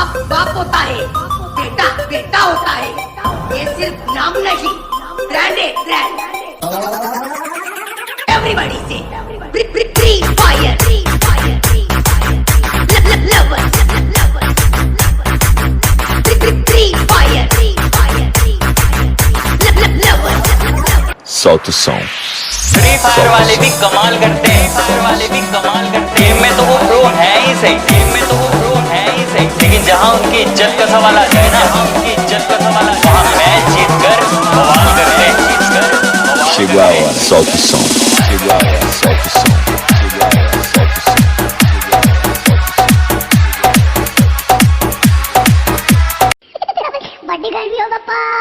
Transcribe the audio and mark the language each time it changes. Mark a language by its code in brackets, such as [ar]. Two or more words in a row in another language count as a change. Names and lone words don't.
[hi] बाप होता है, बेटा बेटा होता है। ये सिर्फ नाम नहीं, ब्रांड है ब्रांड। [en] Everybody say Free Fire, lover Free Fire, lover. [pt] Solta o som. [hi] फ्री फायर वाले भी कमाल करते हैं, फायर वाले भी कमाल करते हैं। गेम में तो वो प्रो है ही सही, गेम में तो वो प्रो है ही सही, लेकिन जहाँ उनकी इज्जत का सवाल आ जाए ना, उनकी इज्जत का सवाल आ जाए, वहाँ मैच जीत कर बवाल करते हैं, जीत कर बवाल [pt] Chegou a hora, solta o som. Chegou a hora, solta o som. Chegou a hora, solta o som. [hi] बड़ी गर्मी हो पापा।